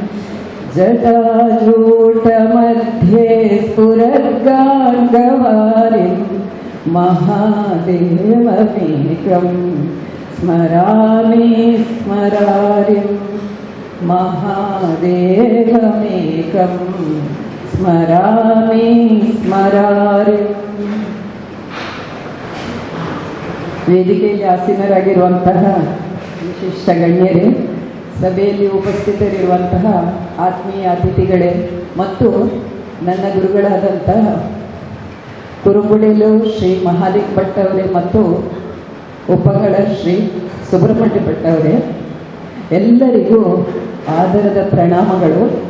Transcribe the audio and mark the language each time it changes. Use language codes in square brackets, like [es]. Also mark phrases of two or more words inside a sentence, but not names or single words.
[sa] ಜಟಾಜೂಟಮಧ್ಯೆ ಸ್ಫುರದ್ಗಾಂಗವಾರಿಂ ಮಹಾದೇವಮೇಕಂ ಸ್ಮರಾಮಿ ಸ್ಮರಾರಿಂ ಮಹಾದೇವಮೇಕಂ ಸ್ಮರಾಮಿ ಸ್ಮರಾರಿಂ. [kn] ವೇದಿಕೆಯಲ್ಲಿ ಆಸೀನರಾಗಿರುವಂತಹ ವಿಶಿಷ್ಟ ಗಣ್ಯರೇ, ಸಭೆಯಲ್ಲಿ ಉಪಸ್ಥಿತರಿರುವಂತಹ ಆತ್ಮೀಯ ಅತಿಥಿಗಳೇ ಮತ್ತು ನನ್ನ ಗುರುಗಳಾದಂತಹ ಕುರುಬುಡೆಲು ಶ್ರೀ ಮಹಾಲಿಕ್ ಭಟ್ ಅವರೇ ಮತ್ತು ಉಪಗಳ ಶ್ರೀ ಸುಬ್ರಹ್ಮಣ್ಯ ಭಟ್ ಅವರೇ, ಎಲ್ಲರಿಗೂ ಆದರದ ಪ್ರಣಾಮಗಳು.